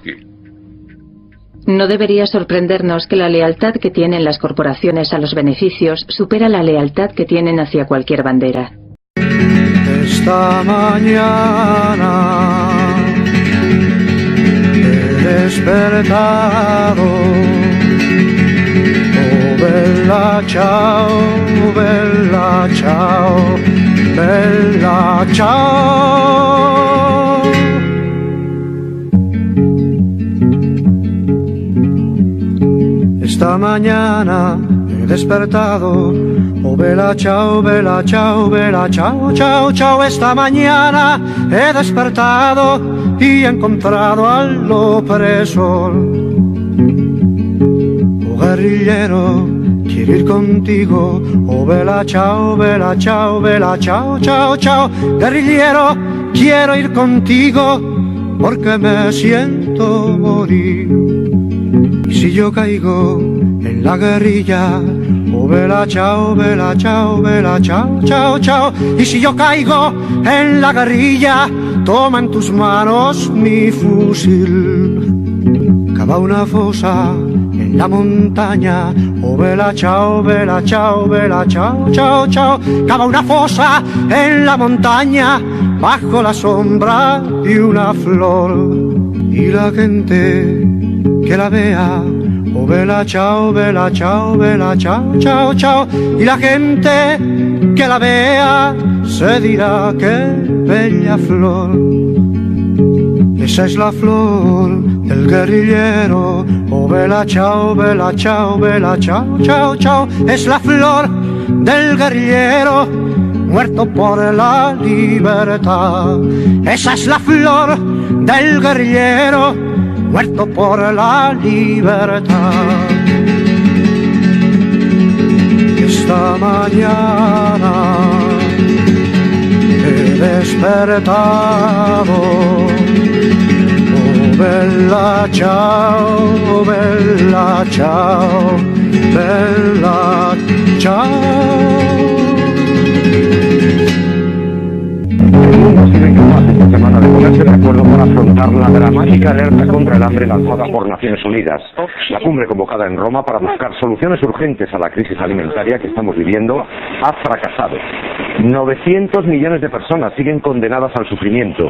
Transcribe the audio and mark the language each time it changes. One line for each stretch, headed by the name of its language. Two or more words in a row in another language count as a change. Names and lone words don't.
Spanish: No debería sorprendernos que la lealtad que tienen las corporaciones a los beneficios supera la lealtad que tienen hacia cualquier bandera. Esta mañana he despertado,
Italian: oh bella ciao, bella ciao, bella ciao.
Spanish: Esta mañana he despertado,
Italian: oh bella ciao, bella ciao, bella ciao, ciao, ciao.
Spanish: Esta mañana he despertado y he encontrado al opresor. Oh guerrillero, quiero ir contigo,
Italian: oh bella ciao, bella ciao, bella ciao, ciao, ciao.
Spanish: Guerrillero, quiero ir contigo porque me siento morir. Y si yo caigo en la guerrilla,
Italian: oh bella ciao, bella ciao, bella ciao, ciao, ciao.
Spanish: Y si yo caigo en la guerrilla, toma en tus manos mi fusil. Cava una fosa en la montaña,
Italian: oh bella ciao, bella ciao, bella ciao, ciao, ciao.
Spanish: Cava una fosa en la montaña, bajo la sombra de una flor. Y la gente que la vea,
Italian: oh bella ciao, bella ciao, bella ciao, ciao, ciao.
Spanish: Y la gente que la vea se dirá que bella flor. Esa es la flor del guerrillero,
Italian: oh bella ciao, bella ciao, bella ciao, ciao, ciao.
Spanish: Es la flor del guerrillero muerto por la libertad. Esa es la flor del guerrillero muerto por la libertad. Esta mañana he despertado,
Italian: oh bella ciao, bella ciao, bella ciao.
Spanish: mundo ha sido incapaz esta semana de ponerse de acuerdo para afrontar la dramática alerta contra el hambre lanzada por Naciones Unidas. La cumbre convocada en Roma para buscar soluciones urgentes a la crisis alimentaria que estamos viviendo ha fracasado. 900 millones de personas siguen condenadas al sufrimiento.